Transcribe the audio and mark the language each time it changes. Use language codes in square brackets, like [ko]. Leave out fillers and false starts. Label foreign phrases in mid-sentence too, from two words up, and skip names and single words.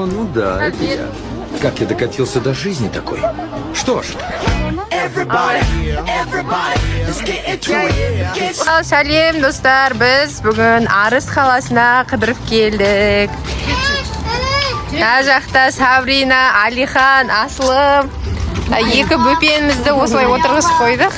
[ru] да, это я. Как ты докатился до жизни такой? Что ж. [kk] Сәлем достар, біз бүгін Арыс қаласына қыдырып келдік. Мына жақта Сабрина, Алихан, Аслым екі бөпемізді осылай отырғызып қойдық.